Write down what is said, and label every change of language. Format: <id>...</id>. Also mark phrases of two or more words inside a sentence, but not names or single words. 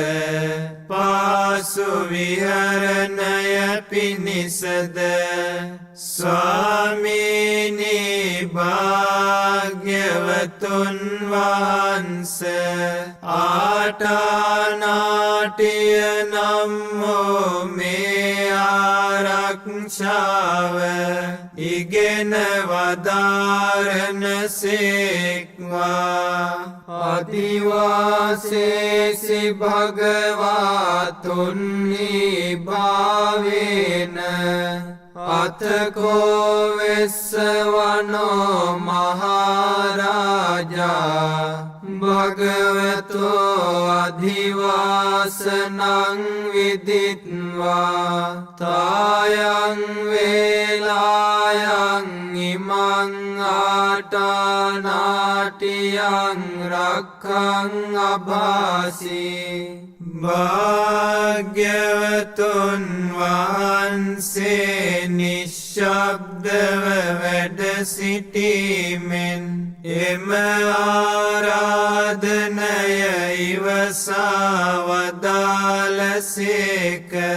<si>පාසු විහරණය පිණිසද ස්වාමීනී භාග්‍යවතුන් වහන්සේ ආටානාටිය නම් වූ මේ ආරක්ෂාව ඉගෙන වදාරන සේක්වා.</si> <pi>අදිවාසේසි භගවාතුන්හි භාවේන අතකෝ වෙස්සවනෝ මහරාජා භගවතෝ අධිවාසනං විදිත්වා තායං වේලායං ඉමං ආටානාටියං රක්ඛං අභාසී.</pi> <si>භාග්‍යවතුන් වහන්සේ නිශ්ශබ්දව වැඩ සිටීමෙන් එම ආරාධනය ඉවසා වදාළසේක.</si>